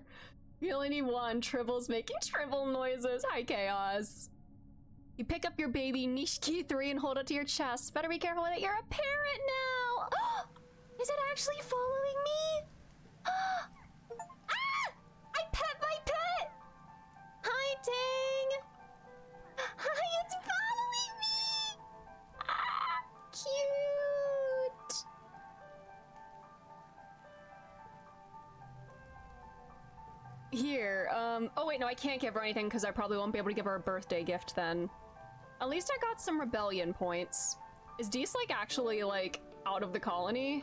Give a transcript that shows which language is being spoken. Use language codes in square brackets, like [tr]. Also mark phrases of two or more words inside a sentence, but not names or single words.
[en] We only need one. Tribble's making tribble noises. Hi, Chaos. You pick up your baby Nishiki 3 and hold it to your chest. Better be careful with it. You're a parent now. Is it actually following me? Ah! I pet my pet. Hi, Tang. Hi, it's following me. Ah, cute. Here, oh wait, no, I can't give her anything because I probably won't be able to give her a birthday gift then. At least I got some rebellion points. Is Dees, like, actually, like, out of the colony?